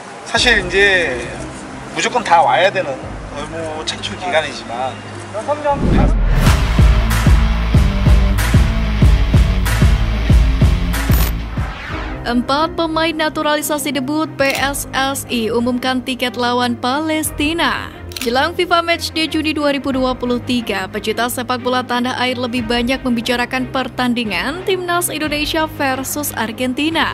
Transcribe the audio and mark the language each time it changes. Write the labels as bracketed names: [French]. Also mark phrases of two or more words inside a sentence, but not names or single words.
[Korean] 사실 이제 무조건 다 와야 되는 의무 창출 기간이지만 [Indonesian] 4 pemain naturalisasi debut PSSI umumkan tiket lawan Palestina. Jelang FIFA Matchday Juni 2023, pecinta sepak bola tanah air lebih banyak membicarakan pertandingan Timnas Indonesia versus Argentina.